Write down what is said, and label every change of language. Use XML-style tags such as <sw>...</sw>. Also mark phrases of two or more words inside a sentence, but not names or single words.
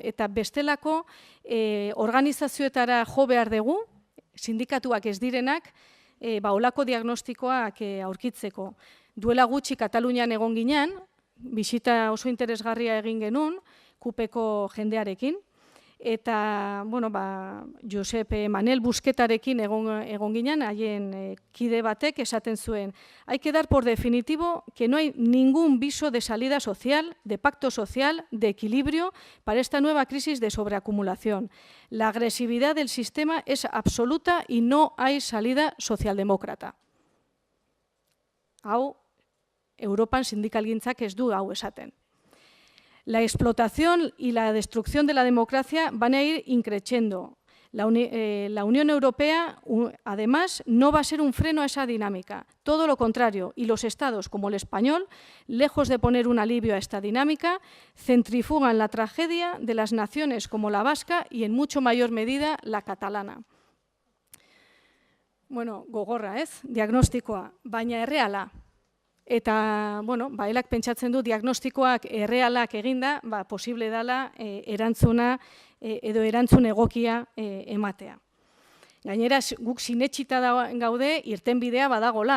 <eu>Eta bestelako organizazioetara jo behar dugu, sindikatuak ez direnak, olako diagnostikoak aurkitzeko. Duela gutxi Katalunian egon ginen, bisita oso interesgarria egin genuen, kupeko jendearekin, eta, Josep Manel Busquetarekin egon ginen, haien kide batek esaten zuen,</eu> <es>hay que dar por definitivo que no hay ningún viso de salida social, de pacto social, de equilibrio para esta nueva crisis de sobreacumulación. La agresividad del sistema es absoluta y no hay salida socialdemócrata.</es> <eu>Hau, Europan sindikalgintzak ez du hau esaten.</eu> <es>La explotación y la destrucción de la democracia van a ir increciendo. La Unión Europea, además, no va a ser un freno a esa dinámica. Todo lo contrario, y los estados, como el español, lejos de poner un alivio a esta dinámica, centrifugan la tragedia de las naciones como la vasca y, en mucho mayor medida, la catalana.</es> <eu>Gogorra, ez? Diagnostikoa, baina erreala. Eta, elak pentsatzen du diagnostikoak errealak eginda, posible dela erantzuna edo erantzun egokia ematea. Gainera, guk sinetsita gaude, irtenbidea badagola.</eu>